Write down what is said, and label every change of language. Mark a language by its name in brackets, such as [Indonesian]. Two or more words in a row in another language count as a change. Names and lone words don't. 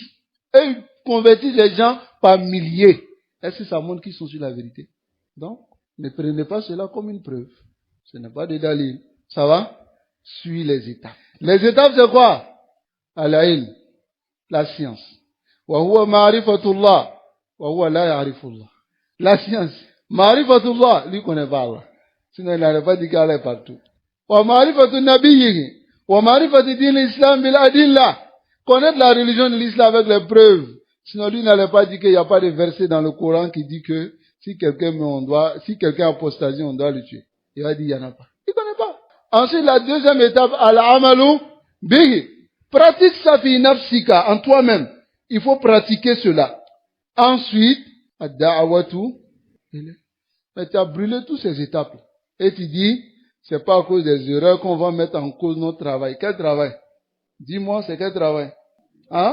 [French] Et ils convertissent les gens par milliers. Est-ce que ça montre qu'ils sont sur la vérité? Donc, ne prenez pas cela comme une preuve. Ce n'est pas des dalil. Ça va? Suis les étapes. Les étapes c'est quoi? Al-ilm, la science. [Arabic] وهو معرفة الله وهو لا يعرف الله. [French] La science. Ma'rifatullah, lui connaît pas Allah. Sinon il n'aurait pas dit qu'Allah est partout. [Arabic] ومعرفة النبي ومعرفة دين الإسلام بالأدلة. [French] Connaître la religion de l'islam avec les preuves. Sinon lui n'allait pas dire qu'il n'y a pas de verset dans le Coran qui dit que si quelqu'un apostasie, on doit le tuer. Il va dire il n'y en a pas. Il ne connaît pas. Ensuite, la deuxième étape, [Arabic] العمل به. [French] Pratique ça [Arabic] في نفسك, [French] en toi-même. Il faut pratiquer cela. Ensuite, ad-da'awatu. Mais tu as brûlé toutes ces étapes. Et tu dis, c'est pas à cause des erreurs qu'on va mettre en cause notre travail. Quel travail? Dis-moi, c'est quel travail?